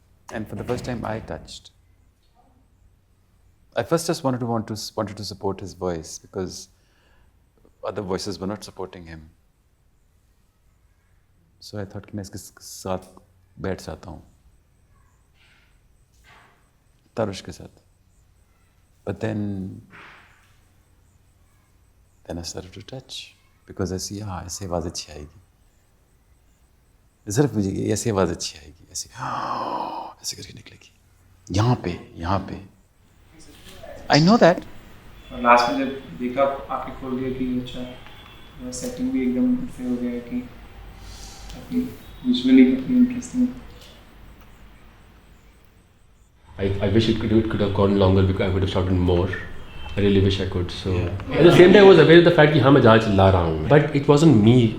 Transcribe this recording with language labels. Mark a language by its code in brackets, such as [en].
[en] And for the first time, I touched. I first just wanted to support his voice because other voices were not supporting him. So I thought [hi] कि मैं इसके साथ बैठ जाता हूँ, तारुश के साथ. [en] But then I started to touch because I see, [hi] हाँ ऐसे आवाज़ अच्छी आएगी. सिर्फ मुझे ऐसी आवाज़ अच्छी आएगी, ऐसे ऐसे करके निकलेगी. यहाँ पे. [en] I know that. [hi] और लास्ट में जब देखा आंखें खोल दिया कि अच्छा सेटिंग भी एकदम से हो गया है कि काफी विजुअली काफी interesting. [en] I wish it could have gone longer because I would have shouted more. I really wish I could. So at the same time, I was aware of the fact [hi] कि हाँ मैं ज़्यादा चिल्ला रहा हूँ. [en] But it wasn't me.